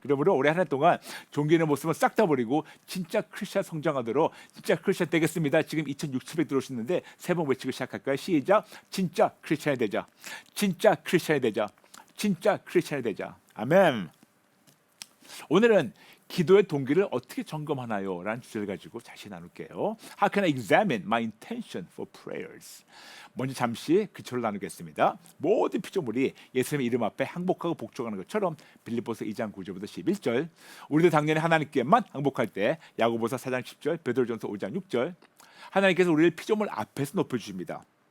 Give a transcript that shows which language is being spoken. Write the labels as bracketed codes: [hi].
[ko] 그러므로 올해 한 해 동안 종교 있는 모습은 싹 다 버리고 진짜 크리스천 성장하도록 진짜 크리스천 되겠습니다. 지금 2,600 들어오셨는데 세 번 외치고 시작할까요? 시작. 진짜 크리스천이 되자. 진짜 크리스천이 되자. 진짜 크리스천이 되자. 아멘. 오늘은 기도의 동기를 어떻게 점검하나요? 라는 주제를 가지고 다시 나눌게요. [en] How can I examine my intention for prayers? [ko] 먼저 잠시 기초를 나누겠습니다. 모든 피조물이 예수님의 이름 앞에 항복하고 복종하는 것처럼 빌립보서 2장 9절부터 11절, 우리도 당연히 하나님께만 항복할 때 야고보서 4장 10절, 베드로전서 5장 6절, 하나님께서 우리를 피조물 앞에서 높여주십니다.